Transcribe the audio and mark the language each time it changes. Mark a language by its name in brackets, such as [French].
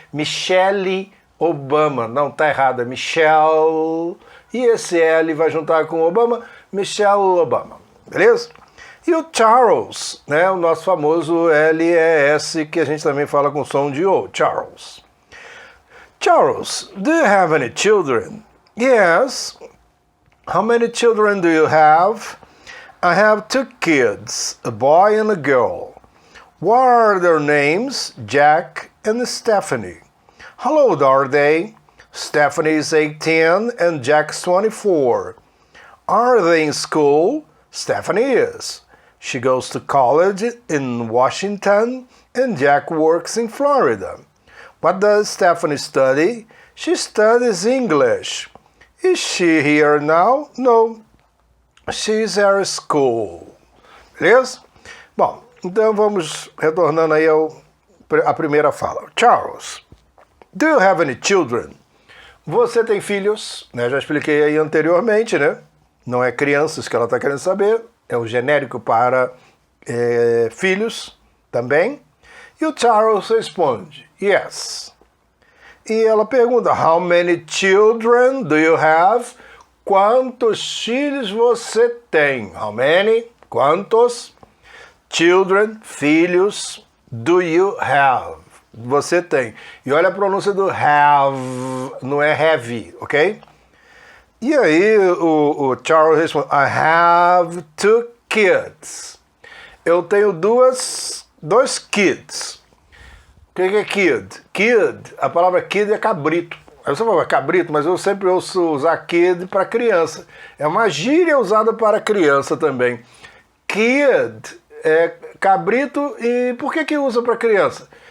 [Portuguese] Michelle Obama, não, tá errado, é Michelle. E esse L vai juntar com Obama, Michelle Obama, beleza? E o Charles, né, o nosso famoso LES, que a gente também fala com som de O, Charles. [English] Charles, do you have any children? Yes. How many children do you have? I have 2 kids, a boy and a girl. What are their names? Jack and Stephanie. How old are they? Stephanie is 18 and Jack's 24. Are they in school? Stephanie is. She goes to college in Washington and Jack works in Florida. What does Stephanie study? She studies English. Is she here now? No. She's at school. [Portuguese] Beleza? Bom, então vamos retornando aí à primeira fala. [English] Charles, do you have any children? [Portuguese] Você tem filhos? Né? Já expliquei aí anteriormente, né? Não é crianças que ela está querendo saber, é o genérico para filhos também. E o Charles responde, [English] yes. [Portuguese] E ela pergunta, [English] how many children do you have? [Portuguese] Quantos filhos você tem? [English] How many? [Portuguese] Quantos? [English] Children, [Portuguese] filhos, [English] do you have? [Portuguese] Você tem. E olha a pronúncia do have, não é have, ok? E aí o Charles responde, [English] I have 2 kids. [Portuguese] Eu tenho dois kids. O que é kid? Kid, a palavra kid é cabrito. Aí você fala, cabrito, mas eu sempre ouço usar kid para criança. É uma gíria usada para criança também. Kid é cabrito, e por que usa para criança?